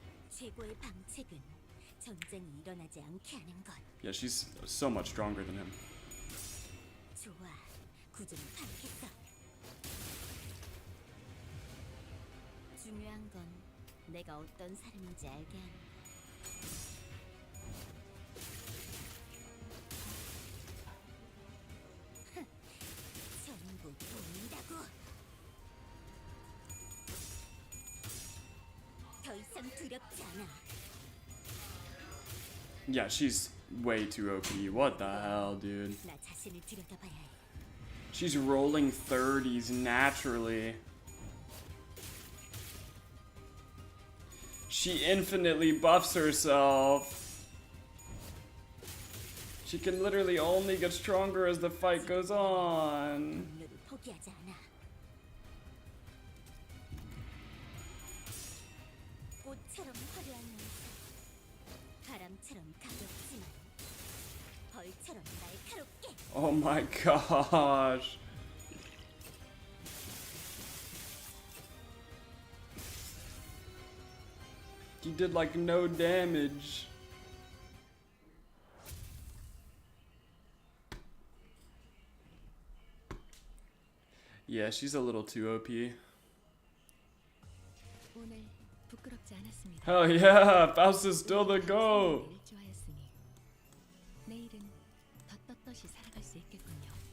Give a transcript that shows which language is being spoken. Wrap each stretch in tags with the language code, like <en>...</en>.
<ko>최고의 방책은 전쟁이 일어나지 않게 하는 것.</ko> <en>Yeah, she's so much stronger than him.</en> <ko>좋아, 구조는 파악했어. 중요한 건 내가 어떤 사람인지 알게 하는 거. 전부 보인다고. 더 이상 두렵지 않아.</ko> <en>Yeah, she's way too OP. What the hell, dude?</en> <ko>나 자신을 들여다봐야 해.</ko> <en>She's rolling 30s naturally. She infinitely buffs herself. She can literally only get stronger as the fight goes on.</en> <ko>동료를 포기하지 않아. 꽃처럼 화려한 눈빛, 바람처럼 가볍지만 벌처럼 날카롭게.</ko> <en>Oh my gosh. He did like no damage. Yeah, she's a little too OP.</en> <ko>오늘 부끄럽지 않았습니다.</ko> <en>Hell yeah, Faust is still the GOAT.</en> <ko>일조하였으니 내일은 더 떳떳이 살아갈 수 있겠군요.</ko>